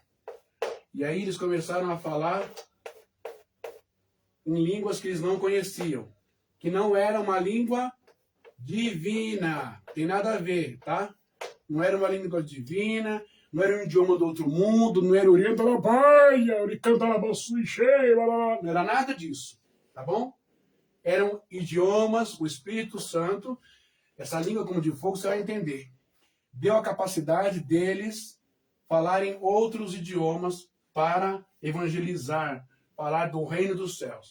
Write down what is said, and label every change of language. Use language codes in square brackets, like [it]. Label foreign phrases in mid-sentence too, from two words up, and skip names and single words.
[pt] E aí eles começaram a falar em línguas que eles não conheciam, que não era uma língua divina, tem nada a ver, tá? Não era uma língua divina, não era um idioma do outro mundo, não era orienta la baia, oricanta la bassuiche, não era nada disso, tá bom? Eram idiomas, o Espírito Santo, essa língua como de fogo, você vai entender, deu a capacidade deles falarem outros idiomas para evangelizar, falar do reino dos céus.